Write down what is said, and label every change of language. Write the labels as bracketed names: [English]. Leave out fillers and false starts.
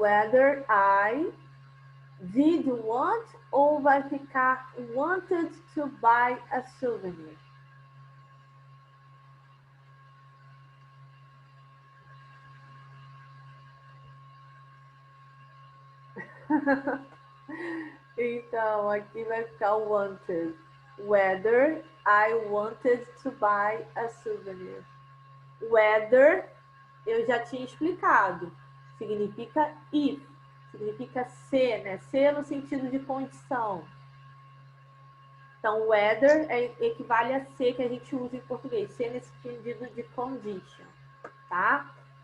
[English] Whether I did want [Portuguese] ou vai ficar [English] wanted to buy a souvenir? [Portuguese] Então, aqui vai ficar wanted. [English] Whether I wanted to buy a souvenir. [Portuguese] Whether, eu já tinha explicado. Significa if. Significa se, né? Se no sentido de condição. Então, whether equivale a se que a gente usa em português. Se nesse sentido de condition, tá?